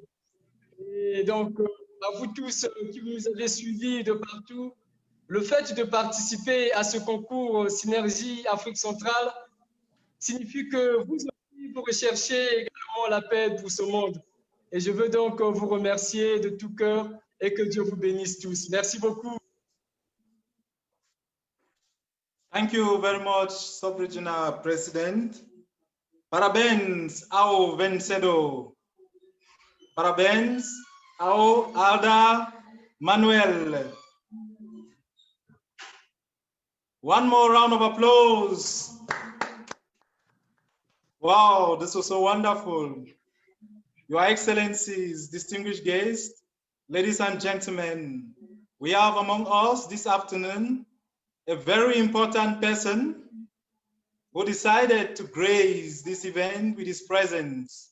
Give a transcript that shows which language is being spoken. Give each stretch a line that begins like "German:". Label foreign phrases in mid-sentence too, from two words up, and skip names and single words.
French: Et donc, à vous tous qui nous avez suivis de partout, le fait de participer à ce concours Synergie Afrique centrale signifie que vous aussi, vous recherchez également la paix pour ce monde. Et je veux donc vous remercier de tout cœur et que Dieu vous bénisse tous. Merci beaucoup.
English: Thank you very much, Sub-Regional President.
Portuguese: Parabéns ao vencedor. Parabéns ao Alda Manuel.
English: One more round of applause. Wow, this was so wonderful. Your Excellencies, distinguished guests, ladies and gentlemen, we have among us this afternoon a very important person who decided to grace this event with his presence.